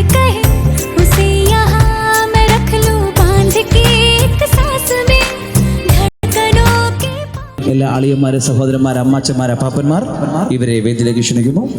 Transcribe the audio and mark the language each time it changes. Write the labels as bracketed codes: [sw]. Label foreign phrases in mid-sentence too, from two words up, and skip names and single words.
[hi] कहे उसे यहाँ मैं रख लूं बांध के एक सांस में धड़कनों के। [ml] എല്ലാ അളിയന്മാരെ സഹോദരന്മാരെ അമ്മാച്ചന്മാരെ പാപ്പന്മാർ ഇവരെ വേദിയിലേക്ക് ക്ഷണിക്കുന്നു.